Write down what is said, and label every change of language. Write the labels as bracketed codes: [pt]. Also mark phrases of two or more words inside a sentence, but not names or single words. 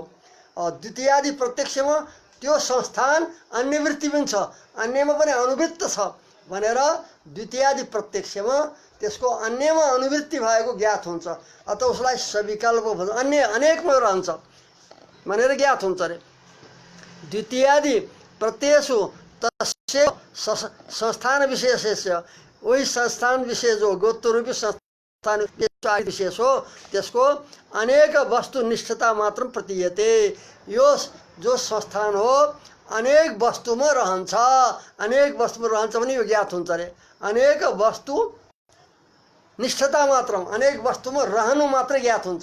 [ne] द्वितीयादि प्रत्यक्षमा त्यो संस्थान अन्यवृत्ति पनि छ, अन्यमा पनि अनुवृत्त छ भनेर द्वितीयादि प्रत्यक्षमा त्यसको अन्यमा अनुवृत्ति भएको ज्ञात हुन्छ। अत उसलाई सविकल्प भन्छ, अन्य अनेकमा रहन्छ भनेर ज्ञात हुन्छ अरे। [sa] द्वितीयादि प्रत्ययसु तस्य संस्थान विशेषस्य, [ne] वही संस्थान विशेष जो गोत्व रूपी संस्थान विशेष हो त्यसको अनेक वस्तुनिष्ठता मात्र प्रतीयते। यो जो संस्थान हो अनेक वस्तुमा रहन्छ, अनेक वस्तुमा रहन्छ भने यो ज्ञात हुन्छ अरे। अनेक वस्तु निष्ठता मात्र, अनेक वस्तुमा रहनु मात्र ज्ञात हुन्छ।